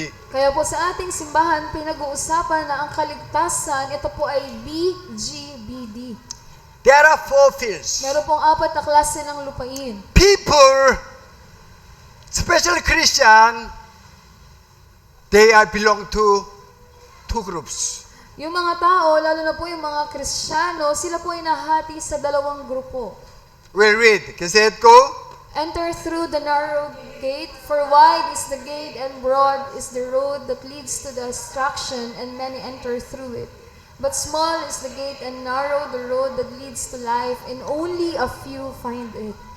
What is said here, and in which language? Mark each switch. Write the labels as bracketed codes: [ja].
[tl] Kaya po sa ating simbahan, pinag-uusapan na ang kaligtasan, ito po ay BGBD. [en] There are four fields. [tl] Meron pong 4 na klase ng lupain. [en] People, especially Christian, they are belong to two groups. [tl] Yung mga tao, lalo na po yung mga Kristiyano, sila po ay nahati sa 2 grupo. [en] We'll read. Kasi it go. Enter through the narrow gate, for wide is the gate and broad is the road that leads to destruction, and many enter through it. But small is the gate and narrow the road that leads to life, and only a few find it.